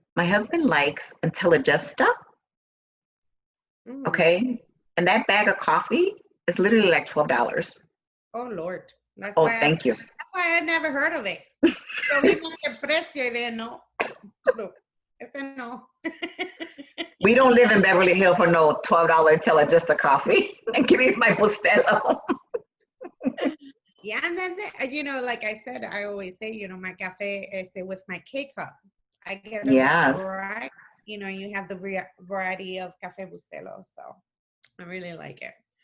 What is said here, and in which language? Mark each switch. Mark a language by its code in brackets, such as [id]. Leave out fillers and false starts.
[en] My husband likes Intelligesta. Okay? And that bag of coffee is literally like $12. Oh, Lord. Thank you. That's why I never heard of it. [es] Yo vi el precio y dije, no, ese no. [en] We don't live in Beverly Hills for no $12 Just a coffee. And give me my Bustelo. Yeah, and then like I said, I always say, my cafe with my K cup. I get a Yes. variety. You have the variety of Cafe Bustelo, so I really like it.